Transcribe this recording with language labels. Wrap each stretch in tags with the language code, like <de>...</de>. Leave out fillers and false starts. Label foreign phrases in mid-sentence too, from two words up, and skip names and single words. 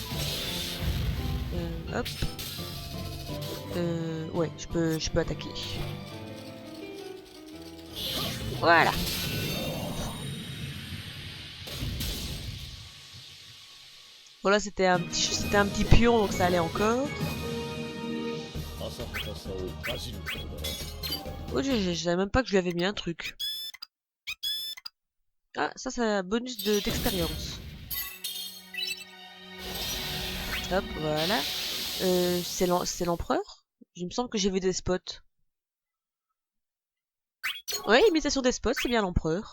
<fr>Hop. Ouais, je peux attaquer. Voilà. Voilà, c'était un petit J'étais un petit pion donc ça allait encore.</fr> <ja>浅はかさをかじることだな。</ja> <fr>Oh, je savais même pas que je lui avais mis un truc. Ah, ça c'est un bonus d'expérience. Hop, voilà. C'est l'empereur? Il me semble que j'ai vu des spots. Ouais, imitation des spots, c'est bien l'empereur.</fr>